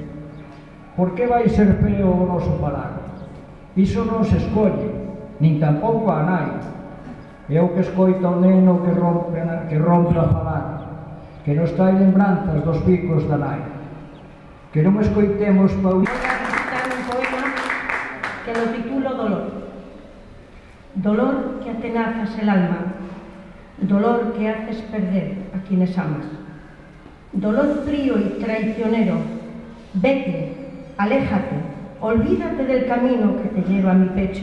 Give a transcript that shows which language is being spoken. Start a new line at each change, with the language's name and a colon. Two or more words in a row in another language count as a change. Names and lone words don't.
Galician: Por que vai ser feo o noso falar? Iso non se escolle, nin tampouco a nai. É o que escoita o neno que rompe a falar, que nos trae lembranzas dos picos da nai. Que non escoitemos Paulina.
Spanish: Voy a recitar un poema que lo titulo Dolor. Dolor que atenazas el alma, dolor que haces perder a quienes amas. Dolor frío y traicionero, vete, aléjate, olvídate del camino que te lleva a mi pecho.